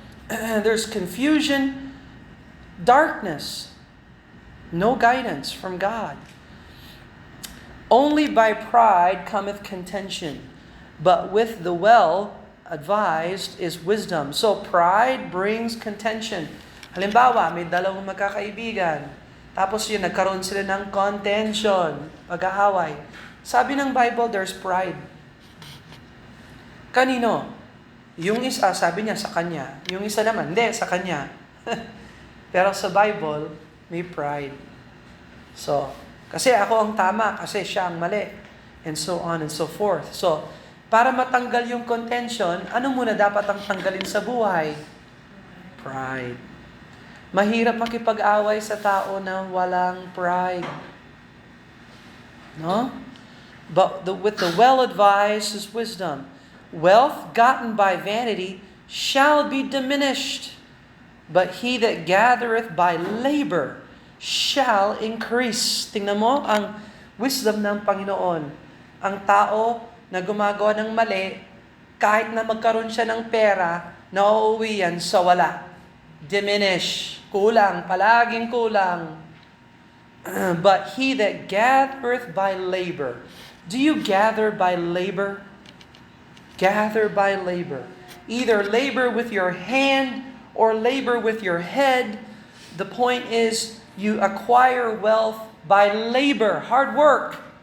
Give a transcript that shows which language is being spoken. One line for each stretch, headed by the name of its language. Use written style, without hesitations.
English: There's confusion, darkness, no guidance from God. Only by pride cometh contention, but with the well-advised is wisdom. So pride brings contention.
Filipino: Halimbawa, may dalawang magkakaibigan, tapos yun, nagkaroon sila ng contention, pag-aaway. Sabi ng Bible,
English: there's pride.
Filipino: Kanino? Yung isa, sabi niya, sa kanya. Yung isa naman, hindi, sa kanya. Pero sa Bible, may pride. So, kasi ako ang tama, kasi siya ang mali.
English: And so on and so forth.
Filipino: So, para matanggal yung contention, ano muna dapat ang tanggalin sa buhay? Pride. Mahirap makipag-away sa tao na walang pride. No?
English: But with the well-advised is wisdom. Wealth gotten by vanity shall be diminished, but he that gathereth by labor shall increase.
Filipino: Tingnan mo ang wisdom ng Panginoon. Ang tao na gumagawa ng mali, kahit na magkaroon siya ng pera, nauuwi yan sa wala. Diminish. Kulang. Palaging kulang.
English: But he that gathereth by labor. Do you gather by labor? Gather by labor. Either labor with your hand or labor with your head. The point is, you acquire wealth by labor, hard work.